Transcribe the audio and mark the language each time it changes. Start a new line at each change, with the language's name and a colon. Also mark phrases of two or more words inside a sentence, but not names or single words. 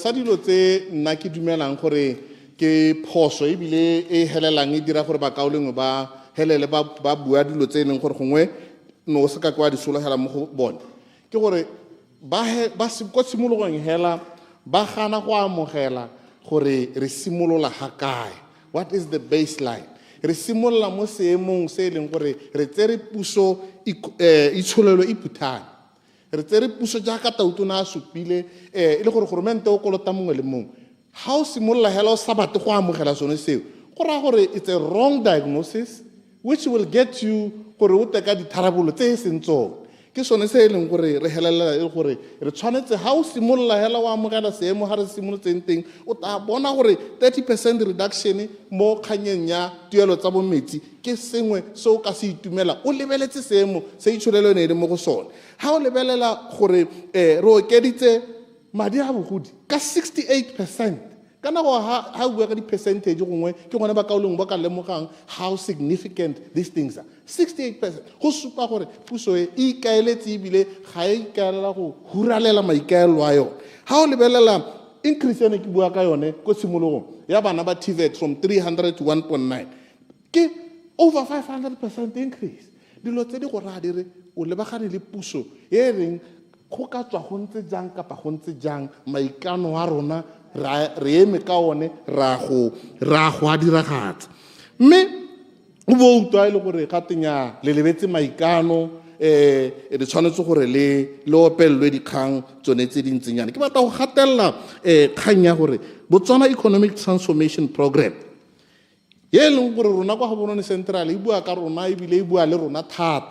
Tswana: sa dilo tse nna ke dumelang gore ke phoso ebile e helelang e dira gore bakaolengwe ba helele ba bua dilo tse e leng gore gongwe no se ka kwa di sologela mo go bone ke gore ba ko tshimologong hela ba gana go amogela gore re simolola ga kae
English: what is the baseline
Tswana: re simolola mo seemong se e leng gore re tsere puso itsholelo e phuthane re tsere puso jaaka tautona a supile e le gore goromente o kolota mongwe le mongwe ga o simolola hela o sa batle go amogela sone seo go raya gore
English: it's a wrong diagnosis which will get you
Tswana: gore o teka ditharabolo tse e seng tsone ke sone se e leng gore re helelela e le gore re tshwanetse ga o simolola hela o amogela seemo ga re simolotseng teng o tla bona gore 30% reduction mo kganyeng ya tuelo tsa bometsi ke sengwe se o ka se itumela o lebeletse seemo se itsholelo ne e le mo go sone ga o lebelela gore re okeditse madi a bogodi ka 68%. Ka nako ha o bua ka di-percentage gongwe ke gone bakaoleng ba ka lemogang
English: how significant these things are
Tswana: 68%. Go supa gore puso e ikaeletse ebile ga e ikaelela go huralela maikaelo a yone ga o lebelela increase ene ke bua ka yone ko tshimologong ya bana ba TVET
English: from 300 to 1.9
Tswana: ke
English: over 500% increase
Tswana: dilo tse di go raya dire o lebagane le puso e reng go ka tswa go ntse jang kapa go ntse jang maikano a rona re eme ka one ra go a diragatsa mme o bo utlwa e le gore gatenya le lebetse maikano re tshwanetse gore le opelelwe dikgang tsone tse dintsenyana ke batla go gatelela kgang ya gore Botswana Economic Transformation Program ye e leng gore rona kwa Gaborone Central e bua ka rona ebile e bua le rona thata.